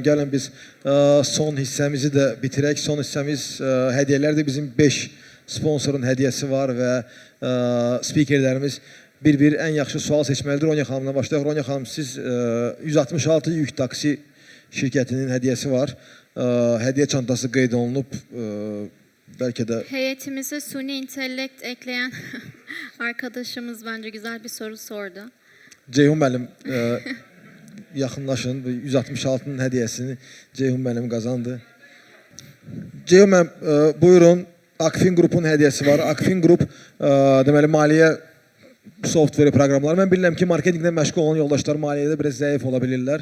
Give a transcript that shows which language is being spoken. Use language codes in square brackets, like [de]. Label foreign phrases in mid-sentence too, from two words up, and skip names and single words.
[az] Gəlin biz son hissəmizi də bitirək. Son hissəmiz hədiyyələrdir. Bizim 5 sponsorun hədiyyəsi var və spikerlərimiz bir-bir ən yaxşı sual seçməlidir. Ronya xanımla başlayaq. Ronya xanım, siz 166 yük taksi şirkətinin hədiyyəsi var. Hədiyyə çantası qeyd olunub. [tr] Belki de... Heyetimize suni intellekt ekleyen arkadaşımız bence güzel bir soru sordu. [az] Ceyhun müəllim yaxınlaşın. 166'nın hədiyyəsini Ceyhun müəllim qazandı. Ceyhun müəllim, buyurun. Akfin Group'un hədiyyəsi var. Akfin Group deməli maliyyə software proqramları. Mən bilirəm ki, marketinqlə məşğul olan yoldaşlar maliyyədə biraz zəif ola bilirlər.